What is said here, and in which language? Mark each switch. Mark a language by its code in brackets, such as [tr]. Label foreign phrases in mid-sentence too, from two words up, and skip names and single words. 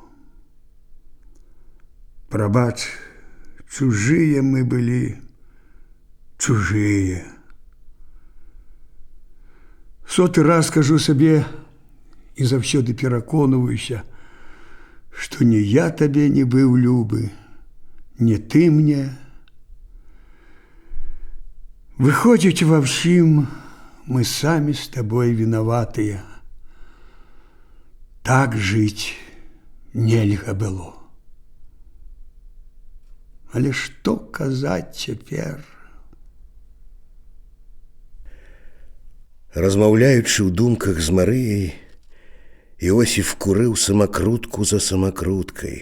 [be] Прабач, чужыя мы былі, чужыя. Соты раз кажу сабе і заўсёды пераконваюся, што не я табе не быў любы, не ты мне. [ru] Выходит, во всем мы сами с тобой виноватые. [be] Так жить нельга было. Але што казаць цяпер? Размаўляючы ў думках з Марыяй, Іосіф курыў самакрутку за самакруткай.